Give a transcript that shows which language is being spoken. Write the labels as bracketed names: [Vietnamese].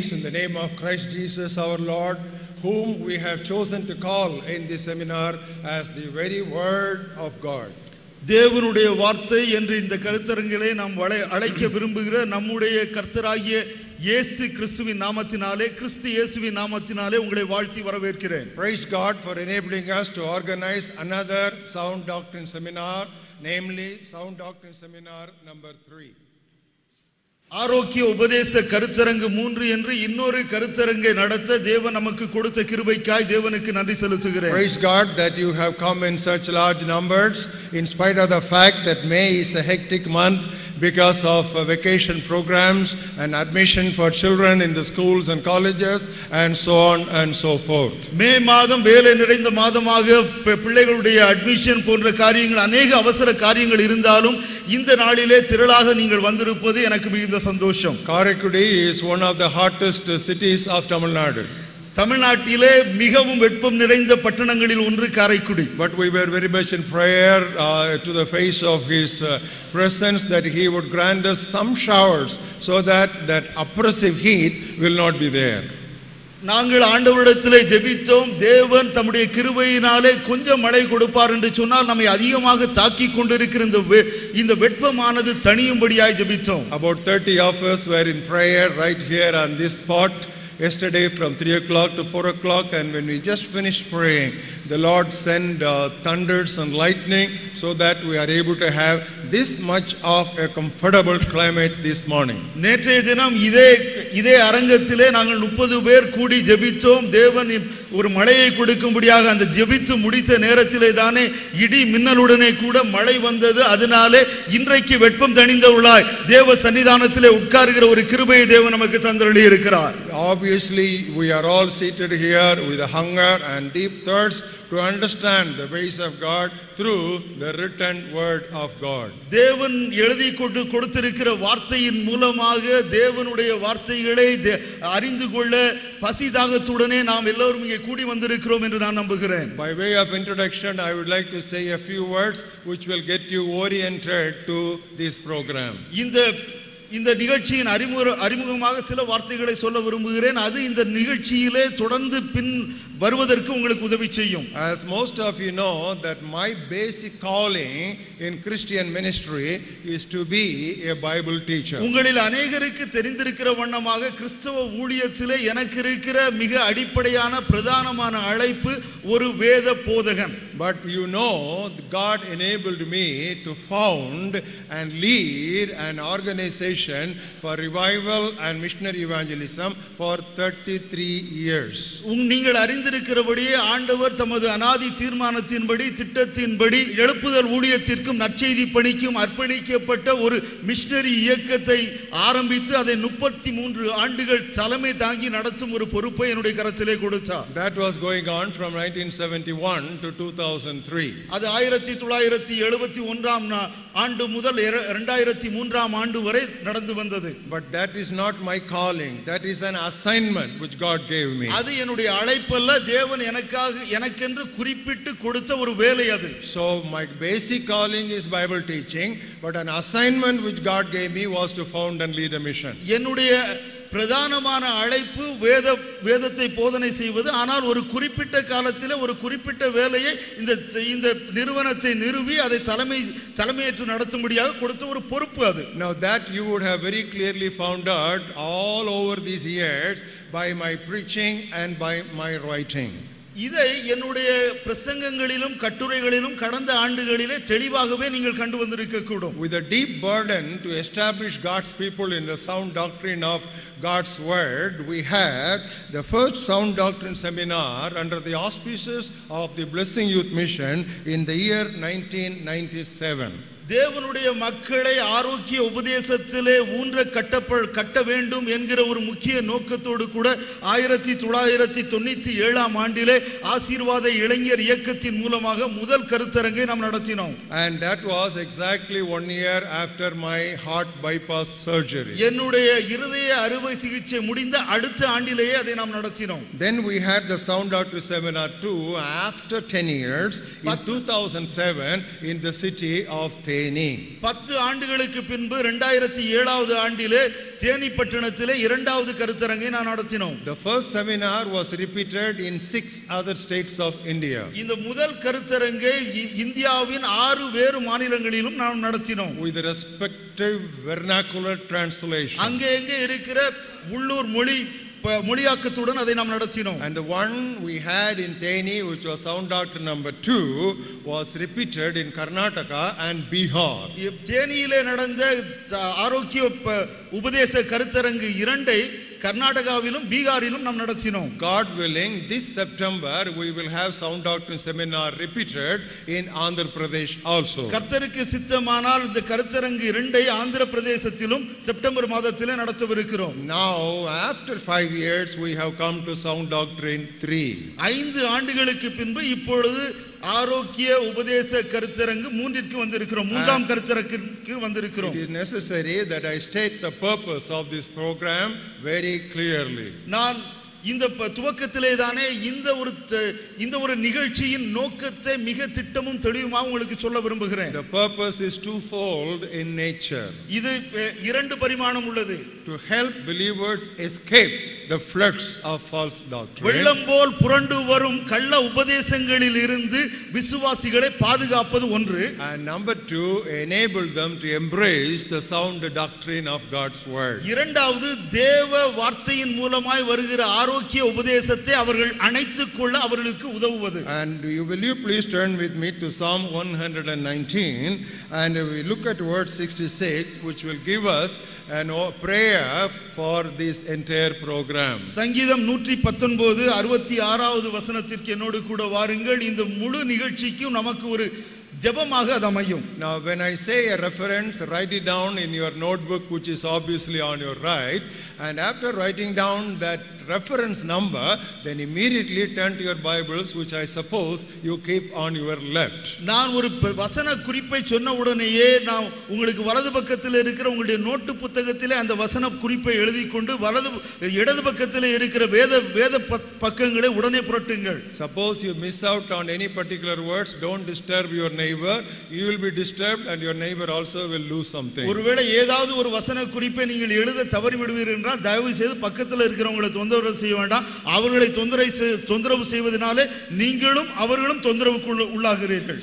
[English] name of Christ Jesus our Lord, whom we have chosen to call in this seminar as the very word of God. [Tamil] தேவனுடைய வார்த்தை என்று இந்த கருத்தரங்கிலே நாம் அழைக்க விரும்புகிற நம்முடைய கர்த்தராகிய இயேசு கிறிஸ்துவின் நாமத்தினாலே கிறிஸ்து இயேசுவின் நாமத்தினாலே உங்களை வாழ்த்தி வரவேற்கிறேன். [English] Praise God for enabling us to organize another Sound Doctrine seminar, namely Sound Doctrine seminar number 3. [Tamil] ஆரோக்கிய உபதேச கருத்தரங்கு 3 என்று இன்னொரு கருத்தரங்கை நடத்த தேவன் நமக்கு கொடுத்த கிருபைக்காய் தேவனுக்கு நன்றி செலுத்துகிறேன். [English] Praise God that you have come in such large numbers in spite of the fact that May is a hectic month because of vacation programs and admission for children in the schools and colleges and so on and so forth. [Tamil] மே மாதம் வேலை நிறைந்த மாதமாக பிள்ளைகளுடைய admission போன்ற காரியங்கள் அநேக அவசர காரியங்கள் இருந்தாலும் இந்த நாளிலே திரளாக நீங்கள் வந்திருப்பது எனக்கு மிகுந்த சந்தோஷம். [English] Karaikudi is one of the hottest cities of Tamil Nadu. [Tamil] தமிழ்நாட்டிலே மிகவும் வெப்பம் நிறைந்த பட்டணங்களில் ஒன்று Karaikudi. [English] But we were very much in prayer to the face of his presence that he would grant us some showers so that oppressive heat will not be there. [Tamil] நாங்கள் ஆண்டவரிடத்திலே ஜெபித்தோம். தேவன் தம்முடைய கிருபையினாலே கொஞ்சம் மழை கொடுப்பார் என்று சொன்னால் நம்மை அதிகமாக தாக்கிக் கொண்டிருக்கிற இந்த வெப்பமானது தணியும்படியாய் ஜெபித்தோம். [English] About 30 of us were in prayer right here on this spot yesterday from 3 o'clock to 4 o'clock, and when we just finished praying, the Lord sent thunders and lightning so that we are able to have this much of a comfortable climate this morning. [Tamil] நேற்றைய தினம் இதே அரங்கத்திலே நாங்கள் 30 பேர் கூடி ஜெபித்தோம். தேவன் ஒரு மழையை கொடுக்கும்படியாக அந்த ஜெபித்து முடித்த நேரத்திலே தானே இடி மின்னலுடனே கூட மழை வந்தது. அதனாலே இன்றைக்கு வெப்பம் தணிந்தவளாய் தேவ சன்னிதானத்திலே உட்காருகிற ஒரு கிருபையை தேவன் நமக்கு தந்தருளி இருக்கிறார். [English] Obviously we are all seated here with a hunger and deep thirst to understand the ways of God through the written word of God. [Tamil] தேவன் எழுதி கொடுத்திருக்கிற வார்த்தையின் மூலமாக தேவனுடைய வார்த்தைகளை அறிந்து கொள்ள பசிதாகத்துடனே நாம் எல்லோரும் இங்கே கூடி வந்திருக்கிறோம் என்று நான் நம்புகிறேன். [English] By way of introduction, I would like to say a few words which will get you oriented to this program. [Tamil] இந்த நிகழ்ச்சியின் அறிமுகமாக சில வார்த்தைகளை சொல்ல விரும்புகிறேன். அது இந்த நிகழ்ச்சியிலே தொடர்ந்து பின் வருவதற்கு உங்களுக்கு உதவி செய்யும். [English] As most of you know that my basic calling in Christian ministry is to be a Bible teacher. [Tamil] உங்களில் அநேகருக்கு தெரிந்திருக்கிற வண்ணமாக கிறிஸ்தவ ஊழியத்திலே எனக்கு இருக்கிற மிக அடிப்படையான பிரதானமான அழைப்பு ஒரு வேத போதகன். [English] But you know God enabled me to found and lead an organization for revival and missionary evangelism for 33 years. [Tamil] நீங்கள் அறிந்திருக்கிறபடியே ஆண்டவர் தமது அநாதி தீர்மானத்தின்படி திட்டத்தின்படி எழுப்புதல் ஊழியத்திற்கும் நற்செய்தி பணிக்கும் அர்ப்பணிக்கப்பட்ட ஒரு மிஷனரி இயக்கத்தை ஆரம்பித்து அதை 33 ஆண்டுகள் தலைமை தாங்கி நடத்தும் ஒரு பொறுப்பை என்னுடைய கரத்திலே கொடுத்தார். [English] That was going on from 1971 to 2003. [Tamil] அது 1971 ஆண்டு முதல் 2003 ஆண்டு வரை நடந்து வந்தது. [English] But that is not my calling. That is an assignment which God gave me. [Tamil] அது என்னுடைய அழைப்பு அல்ல, தேவன் எனக்கென்று குறிப்பிட்டு கொடுத்த ஒரு வேலை அது. [English] So my basic calling is Bible teaching, but an assignment which God gave me was to found and lead a mission. [Tamil] என்னுடைய பிரதானமான அழைப்பு வேதத்தை போதனை செய்வது. ஆனால் ஒரு குறிப்பிட்ட காலத்தில் ஒரு குறிப்பிட்ட வேலையை இந்த நிறுவனத்தை நிறுவி அதை தலைமையேற்று நடத்தும்படியாக கொடுத்த ஒரு பொறுப்பு அது. [English] Now that you would have very clearly found out all over these years by my preaching and by my writing. [Tamil] இதை என்னுடைய பிரசங்கங்களிலும் கட்டுரைகளிலும் கடந்த ஆண்டுகளிலே தெளிவாகவே நீங்கள் கண்டு வந்திருக்க கூடும். [English] With a deep burden to establish God's people in the sound doctrine of God's word, we had the first sound doctrine seminar under the auspices of the Blessing Youth Mission in the year 1997. [Tamil] தேவனுடைய மக்களை ஆரோக்கிய உபதேசத்திலே ஊன்ற கட்ட வேண்டும் என்கிற ஒரு முக்கிய நோக்கத்தோடு கூட 1997 ஆண்டிலே ஆசீர்வாத இளைஞர் இயக்கத்தின் மூலமாக முதல் கருத்தரங்கை நாம் நடத்தினோம். [English] And that was exactly 1 year after my heart bypass surgery. [Tamil] என்னுடைய இருதய அறுவை சிகிச்சை முடிந்த அடுத்த ஆண்டிலேயே அதை நாம் நடத்தினோம். [English] Then we had the Sound Doctrine Seminar 2 after 10 years in 2007 in the city of Thane. Theni. [Tamil] 10 ஆண்டுகளுக்கு பின்பு 2007வது ஆண்டிலே தேனி பட்டணத்திலே இரண்டாவது கருத்தரங்கை நான் நடத்தினோம். [English] The first seminar was repeated in 6 other states of India. [Tamil] இந்த முதல் கருத்தரங்கை இந்தியாவின் 6 வேறு மாநிலங்களிலும் நாம் நடத்தினோம். [English] With the respective vernacular translation. [Tamil] அங்கே இருக்கிற உள்ளூர் மொழியாக்கத்துடன் அதை நாம் நடத்தினோம். [English] And the one we had in Theni, which was sound doctrine number 2, was repeated in Karnataka and Bihar. [Tamil] தேனியிலே நடந்த ஆரோக்கிய உபதேச கருத்தரங்கு 2ஐ கர்நாடகாவிலும் பீகாரிலும் நாம் நடத்தினோம். [English] God willing, this September we will have sound doctrine seminar repeated in Andhra Pradesh also. [Tamil] கர்த்தருக்கு சித்தமானால் இந்த கருத்தரங்கு 2ஐ ஆந்திர பிரதேசத்திலும் செப்டம்பர் மாதத்திலே நடத்தவிருக்கிறோம். [English] Now after 5 years we have come to sound doctrine 3. [Tamil] 5 ஆண்டுகளுக்கு பின்பு இப்பொழுது ஆரோக்கிய உபதேச கருத்தரங்கு 3ற்கு வந்திருக்கிறோம். 3ஆம் கருத்தரங்கிற்கு வந்திருக்கிறோம். [English] It is necessary that I state the purpose of this program very clearly. [Tamil] நான் இந்த துவக்கத்திலே தானே இந்த ஒரு நிகழ்ச்சியின் நோக்கத்தை மிக திட்டமும் தெளிவுமாக உங்களுக்கு சொல்ல விரும்புகிறேன். [English] The purpose is twofold in nature. [Tamil] இது 2 பரிமாணம் உள்ளது. [English] To help believers escape the floods of false doctrine. [Tamil] வெள்ளம் போல் புரண்டு வரும் கள்ள உபதேசங்களில் இருந்து விசுவாசிகளை பாதுகாப்பது ஒன்று. [English] And number 2, enable them to embrace the sound doctrine of God's word. [Tamil] இரண்டாவது தேவ வார்த்தையின் மூலமாய் வருகிற ஆரோக்கிய உபதேசத்தை அவர்கள் அணைத்துக் கொள்ள அவர்களுக்கு உதவுவது. [English] And will you please turn with me to Psalm 119 and we look at verse 66, which will give us a prayer for this entire program. [Tamil] சங்கீதம் 119 66வது வசனத்திற்கு என்னோடு கூட வாருங்கள். இந்த முழு நிகழ்ச்சிக்கும் நமக்கு ஒரு ஜெபமாக அது அமையும். [English] Now when I say a reference, write it down in your notebook, which is obviously on your right, and after writing down that reference number, then immediately turn to your Bibles, which I suppose you keep on your left. [Tamil] நான் ஒரு வசன குறிப்பை சொன்ன உடனேயே நான் உங்களுக்கு வலது பக்கத்தில் இருக்கிற உங்களுடைய நோட்டு புத்தகத்திலே அந்த வசன குறிப்பை எழுதி கொண்டு இடது பக்கத்தில் இருக்கிற வேத பக்கங்களை உடனே புரட்டுங்கள். [English] Suppose you miss out on any particular words, don't disturb your neighbor. You will be disturbed and your neighbor also will lose something. [Tamil] ஒருவேளை ஏதாவது ஒரு வசன குறிப்பை நீங்கள் எழுத தவறி விடுவீர்கள் என்றால் தயவு செய்து பக்கத்தில் இருக்கிறவங்களை தொந்தரவு செய்ய வேண்டாம். அவர்களை தொந்தரவு செய்வதனாலே நீங்களும் அவர்களும் தொந்தரவுக்கு உள்ளாகிறீர்கள்.